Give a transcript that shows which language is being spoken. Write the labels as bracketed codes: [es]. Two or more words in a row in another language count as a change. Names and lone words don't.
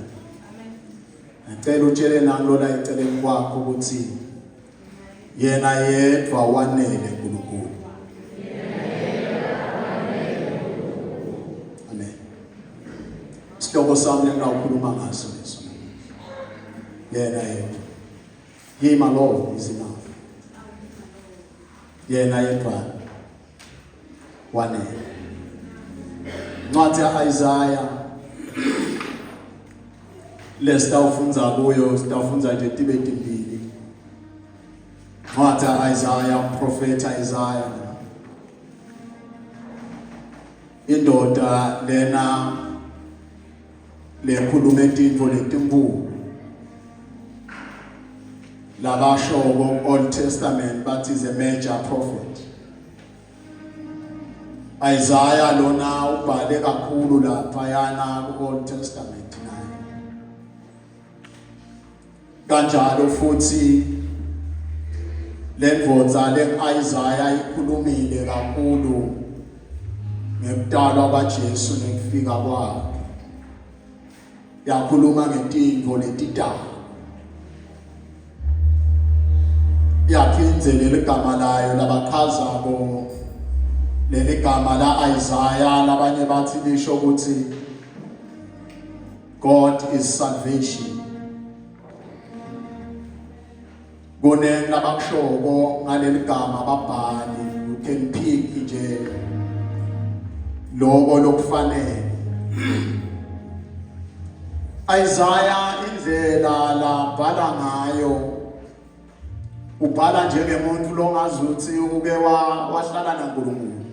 [zu] Ngicela utshele nalo la eceleni kwakho ukuthi yena yedwa wanele uNkulunkulu. Amen. [ss] Sihloko sami engawukhuluma ngaso leso. Yena yedwa. [en] Him alone is enough. [ss] Yena yedwa wanele. Ncwadi ya-Isaiah lesitawufunza kuyo, sitawufunza nje tibeti mbili. Ncwadi ya-Isaiah, Prophet Isaiah. Indoda lena lekhuluma intintfo letinkulu. [en] Labasho Old Testament but is a major prophet. [ss] Isaiah lona ubhale kakhulu laphayana ku-Old Testament naye. Kanjalo futhi lendvodza le-Isaiah ikhulumile kakhulu ngekudalwa kwaJesu nekufika kwakhe. Yakhuluma ngentintfo letidala. Yaphindze leli gama layo labakhazako leli gama la Isaiah labanye bathi lisho ukuthi [en] God is salvation. [ss] Kunengi labakushoko ngaleli gama babhali, [en] you can pick [ss] nje lobo lokufanele. Isaiah indlela labhala ngayo ubhala njengemuntu longazuthi uke wahlala naNkulunkulu.